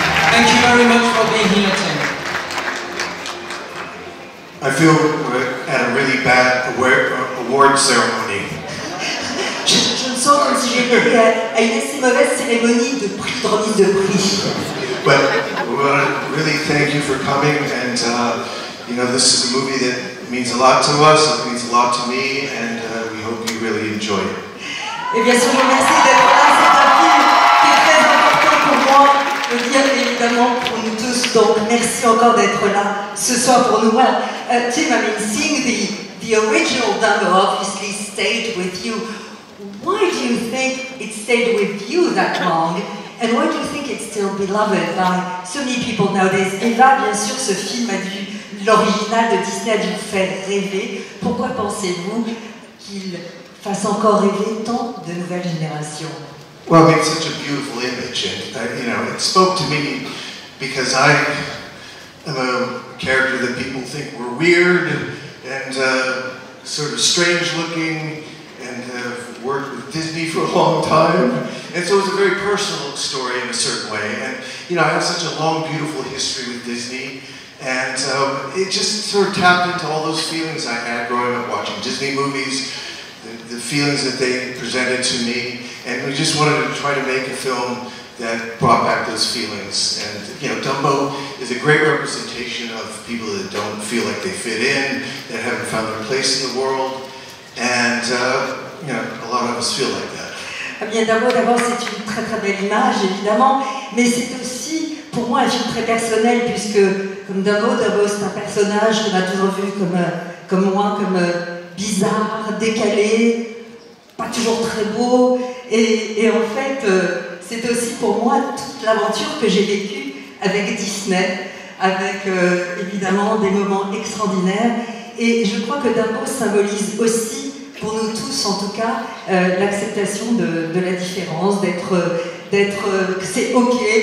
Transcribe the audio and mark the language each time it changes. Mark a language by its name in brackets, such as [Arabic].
[English] Thank you very much for being here, Tim. I feel we're at a really bad award ceremony. [French] Je me sens comme si j'étais à une assez mauvaise cérémonie de prix, de remise de prix. [English] But we want to really thank you for coming, and you know, this is a movie that means a lot to us, it means a lot to me, and we hope you really enjoy it. [French] Et bien sûr, je vous remercie d'être là. C'est un film qui est très important pour moi, je veux dire évidemment pour nous tous. Donc merci encore d'être là ce soir pour nous. [English] Well, Tim, I mean, seeing the original Dumbo obviously stayed with you. Why do you think it stayed with you that long? And why do you think it's still beloved by so many people nowadays? [French] Eva, bien sûr, ce film l'original de Disney a dû vous faire rêver. Pourquoi pensez-vous qu'il fasse encore rêver tant de nouvelles générations? [English] Well, I mean, it's such a beautiful image, and you know, it spoke to me because I am a character that people think were weird and sort of strange looking, and have worked with Disney for a long time, and so it's a very personal story in a certain way. And you know, I have such a long, beautiful history with Disney, and it just sort of tapped into all those feelings I had growing up watching Disney movies, the feelings that they presented to me, and we just wanted to try to make a film that brought back those feelings. And you know, Dumbo is a great representation of people that don't feel like they fit in, that haven't found their place in the world, and you know, a lot of us feel like that. [French] Eh bien, d'abord, c'est une très très belle image, évidemment, mais c'est aussi pour moi un film très personnel, puisque comme Dumbo c'est un personnage qu'on a toujours vu comme moi, comme bizarre, décalé, pas toujours très beau, et en fait, c'est aussi pour moi toute l'aventure que j'ai vécue avec Disney, avec évidemment des moments extraordinaires, et je crois que Dumbo symbolise aussi, pour nous tous en tout cas, l'acceptation de la différence, que c'est ok,